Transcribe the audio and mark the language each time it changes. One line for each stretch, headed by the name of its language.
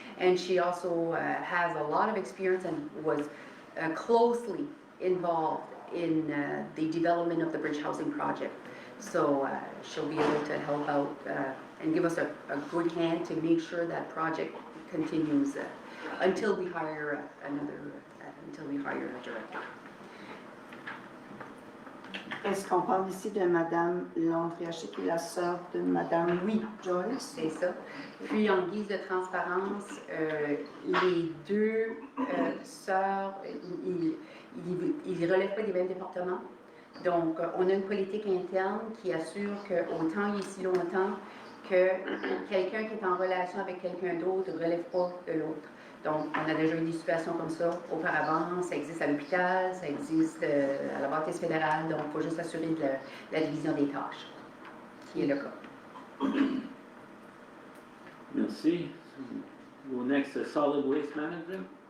English: And she also has a lot of experience and was closely involved in the development of the Bridge Housing Project. So she'll be able to help out and give us a good hand to make sure that project continues until we hire until we hire a director.
French: Est-ce qu'on parle ici de Madame Landriaché, qui est la sœur de Madame Joyce? C'est ça. Puis en guise de transparence, les deux sœurs, ils ne relèvent pas des mêmes départements. Donc, on a une politique interne qui assure qu'autant il y a si longtemps que quelqu'un qui est en relation avec quelqu'un d'autre ne relève pas de l'autre. Donc, on a déjà eu des situations comme ça auparavant. Ça existe à l'hôpital, ça existe à la bâtisse fédérale. Donc, il faut juste assurer de la division des tâches, qui est le cas. Merci.
English: Go next to Solid Waste Management.